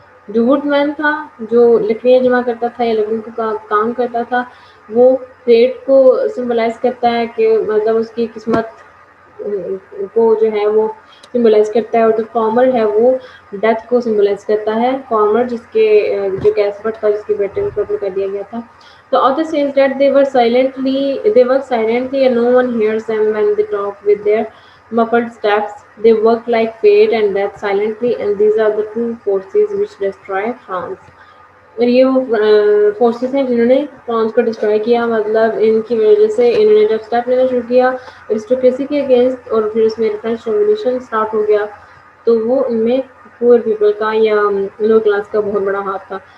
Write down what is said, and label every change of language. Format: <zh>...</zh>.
<hi>जो वुडमैन था जो लकड़ियाँ जमा करता था या लकड़ियों का काम करता था वो फेट को सिंबलाइज करता है कि मतलब उसकी किस्मत को जो है वो सिंबलाइज करता है. और जो फार्मर है वो डेथ को सिंबलाइज करता है. फार्मर जिसके जो कैसबट था जिसके बेटे को कत्ल कर दिया गया था.</hi> <en>The author says that they work silently and no one hears them when they talk with their muffled steps. They work like fate and death silently, and these are the two forces which destroy France.</en> <hi>और ये वो forces हैं जिन्होंने France को destroy किया. मतलब इनकी वजह से इन्होंने जब स्टेप लेना शुरू किया एरिस्टोक्रेसी के अगेंस्ट और फिर उसमें फ्रेंच रेवोल्यूशन स्टार्ट हो गया, तो वो इनमें पुअर पीपल का या लो क्लास का बहुत बड़ा हाथ था.</hi>